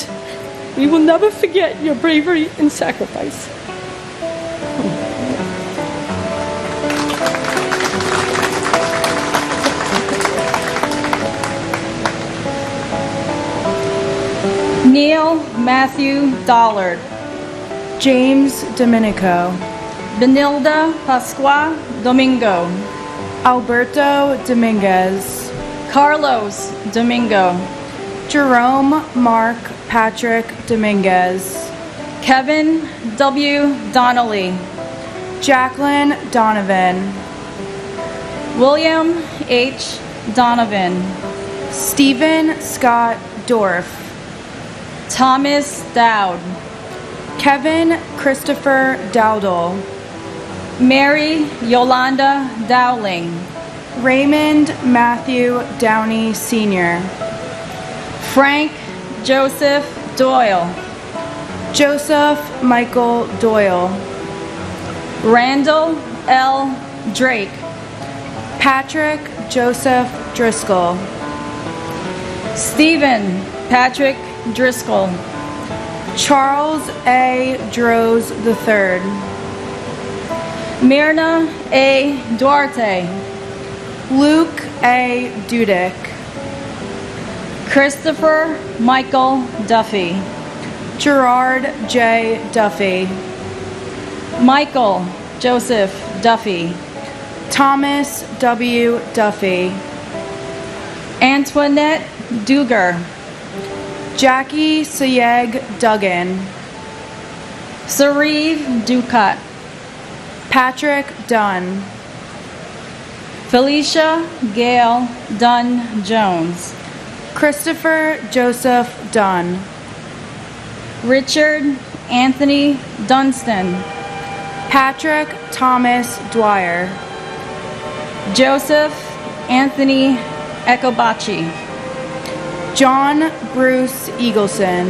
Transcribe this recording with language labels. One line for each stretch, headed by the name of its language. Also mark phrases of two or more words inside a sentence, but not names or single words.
English: We will never forget your bravery and sacrifice. Neil Matthew Dollard. James Domenico. Benilda Pasqua Domingo. Alberto Dominguez. Carlos Domingo. Jerome Mark Patrick Dominguez. Kevin W. Donnelly. Jacqueline Donovan. William H. Donovan. Stephen Scott Dorff. Thomas Dowd. Kevin Christopher Dowdle. Mary Yolanda Dowling. Raymond Matthew Downey Sr. Frank Joseph Doyle. Joseph Michael Doyle. Randall L. Drake. Patrick Joseph Driscoll. Stephen Patrick Driscoll. Charles A. Droz III. Myrna A. Duarte. Luke A. Dudick. Christopher Michael Duffy. Gerard J. Duffy. Michael Joseph Duffy. Thomas W. Duffy. Antoinette Duger. Jackie Sayeg Duggan. Sariv Ducat. Patrick Dunn. Felicia Gail Dunn Jones. Christopher Joseph Dunn. Richard Anthony Dunstan. Patrick Thomas Dwyer. Joseph Anthony Ecobachi. John Bruce Eagleson.